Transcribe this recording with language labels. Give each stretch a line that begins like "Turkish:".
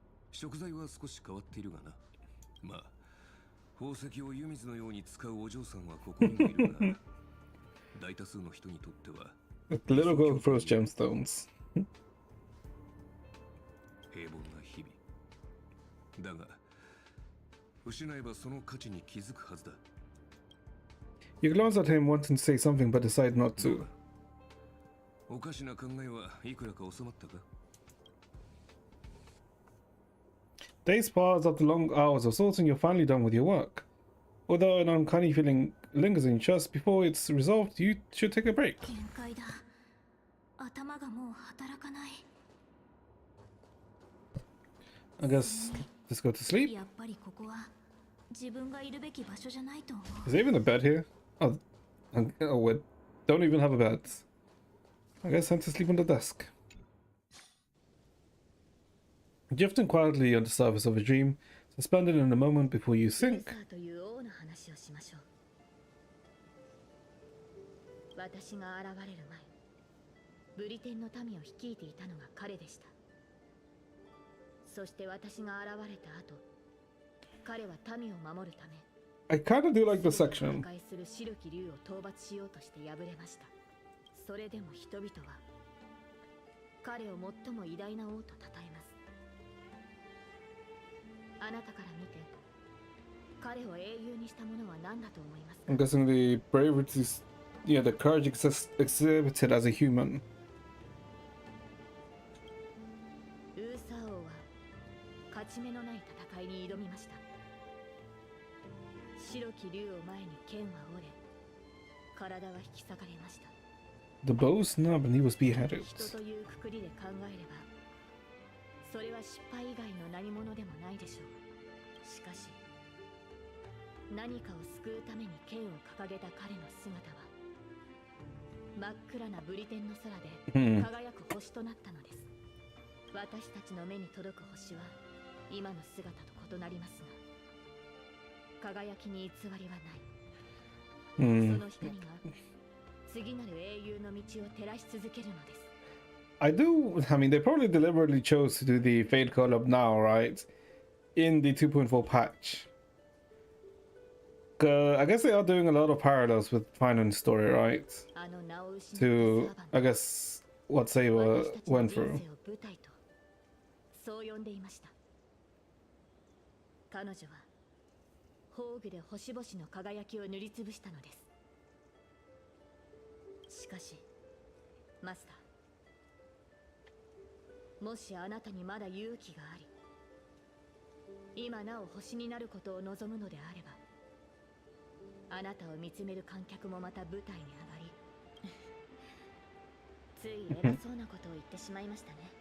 Japanese: 食材は少し変わっているがな。まあ、宝石を湯水のように使うお嬢さんはここにもいるが、大多数の人にとっては
English: The little girl throws gemstones.
Japanese: 平凡な日々。だが、失えばその価値に気づくはずだ。
English: You glance at him wanting to say something but decide not to.
Japanese: おかしな考えはいくらか収まったか？
English: Days pass after long hours of sorting, you're finally done with your work. Although an uncanny feeling lingers in your chest before it's resolved, you should take a break.
Japanese: 限界だ。頭がもう働かない。
English: I guess just go to sleep.
Japanese: やっぱりここは自分がいるべき場所じゃないと思う。
English: Is there even a bed here? Oh, we don't even have a bed. I guess time to sleep on the desk. Drifting quietly on the surface of a dream, suspended in a moment before you sink.
Japanese: という王の話をしましょう。私が現れる前、ブリテンの民を率いていたのが彼でした。そして私が現れた後、彼は民を守るため、
English: I kinda do like the section.
Japanese: 破壊する白き竜を討伐しようとして敗れました。それでも人々は彼を最も偉大な王と称えます。あなたから見て、彼を英雄にしたものは何だと思いますか？
English: I'm guessing the bravery to, yeah, the courage exhibited as a human.
Japanese: ウーサー王は勝ち目のない戦いに挑みました。白き竜を前に剣は折れ、体は引き裂かれました。
English: The bow snapped and he was beheaded.
Japanese: 人というくくりで考えれば、それは失敗以外の何者でもないでしょう。しかし、何かを救うために剣を掲げた彼の姿は、真っ暗なブリテンの空で輝く星となったのです。私たちの目に届く星は、今の姿と異なりますが、輝きに偽りはない。その光が次なる英雄の道を照らし続けるのです。
English: I mean, they probably deliberately chose to do the Fade Collab now, right? In the 2.4 patch. I guess they are doing a lot of parallels with Final Story, right? To, I guess, what Saber went through.
Japanese: そう呼んでいました。彼女は宝具で星々の輝きを塗りつぶしたのです。しかし、マスター、もしあなたにまだ勇気があり、今なお星になることを望むのであれば、あなたを見つめる観客もまた舞台に上がり、つい偉そうなことを言ってしまいましたね。